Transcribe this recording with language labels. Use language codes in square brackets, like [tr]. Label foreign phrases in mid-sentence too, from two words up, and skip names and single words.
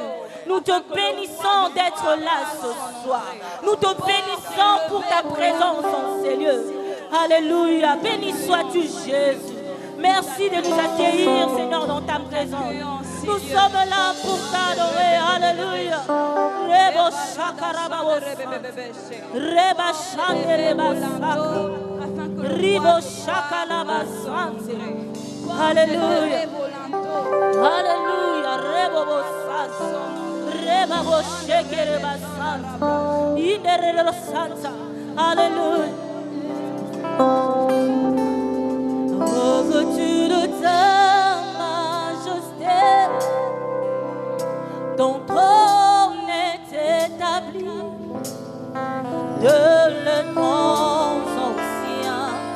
[fr] Nous te bénissons d'être là ce soir. Nous te bénissons pour ta présence en ces lieux. Alléluia. Béni sois-tu, Jésus. Merci de nous accueillir, Seigneur, dans ta présence. Nous sommes là pour t'adorer. Alléluia. Rebo shakarabao. Reba shandereba saka. Ribo shakalaba sante. Alléluia. Alléluia. Rebo santa. Reba bo shekereba santa. Inderelo santa. Alléluia. Revêtu de ta majesté, ton trône est établi de le temps ancien.